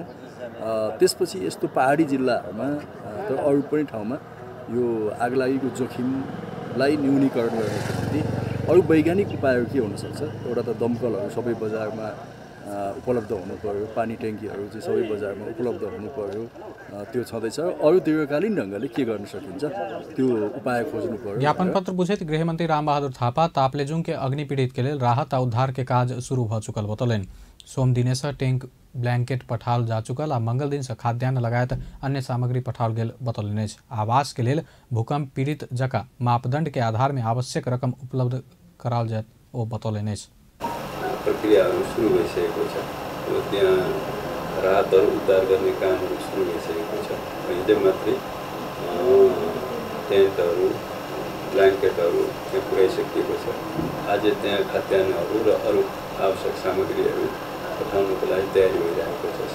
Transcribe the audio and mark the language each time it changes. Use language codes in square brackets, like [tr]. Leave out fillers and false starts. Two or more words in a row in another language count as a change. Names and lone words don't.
[ne] त्यसपछि यस्तो पहाडी जिल्लाहरूमा तर अरू पनि ठाउँमा यो आगलागीको जोखिमलाई न्यूनीकरण गर्नको निम्ति अरू वैज्ञानिक उपायहरू के हुनसक्छ। एउटा त दमकलहरू सबै बजारमा उपलब्ध हुनु पर्यो, पानी ट्याङ्कीहरू चाहिँ सबै बजारमा उपलब्ध हुनु पर्यो, त्यो छँदैछ। अरू दीर्घकालीन ढङ्गले के गर्न सकिन्छ त्यो उपाय खोज्नु पर्यो। [mai] ज्ञापन पत्र बुझैत गृहमंत्री रामबहादुर थापा ताप्लेजुङ के अग्नि पीड़ित के लेल राहत आ उद्धार के काज शुरू भ चुकल बतौलनि। सोम दिने से टैंक ब्लैंकेट पठाओल जा चुकल आ मंगल दिन से खाद्यान्न लगायत अन्य सामग्री पठाओल गेल बतौलनि। आवास के लेल भूकंप पीड़ित जका मापदण्ड के आधार में आवश्यक रकम उपलब्ध कराओल जाए ओ बतौलनि। [ne] प्रक्रियाहरू सुरु भइसकेको छ। त्यहाँ राहतहरू उद्धार गर्ने कामहरू सुरु भइसकेको छ। हिजो मात्रै टेन्टहरू ब्ल्याङ्केटहरू त्यहाँ पुर्याइसकिएको छ। आज त्यहाँ खाद्यान्नहरू र अरू आवश्यक सामग्रीहरू पठाउनको लागि तयारी भइरहेको छ।